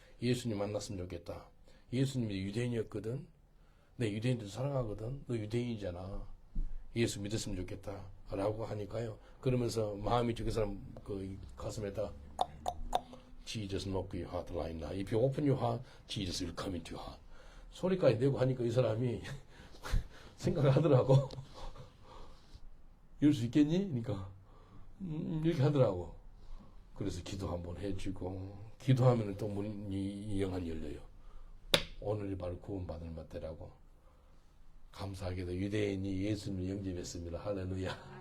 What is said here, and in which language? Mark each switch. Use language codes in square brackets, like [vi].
[ko] 예수님 만났으면 좋겠다. 예수님이 유대인이었거든. 내 유대인들 사랑하거든. 너 유대인이잖아. 예수 믿었으면 좋겠다. 라고 하니까요. 그러면서 마음이 그 사람 그 가슴에다 [en] Jesus knock your heart right now. If you open your heart, Jesus will come into your heart. [ko] 소리까지 내고 하니까 이 사람이 생각을 하더라고. 이럴 수 있겠니? 그러니까 이렇게 하더라고. 그래서 기도 한번 해주고 기도하면 또 문이 영안이 열려요. 오늘이 바로 구원받을 때라고. 감사하게도 유대인이 예수님을 영접했습니다. 할렐루야.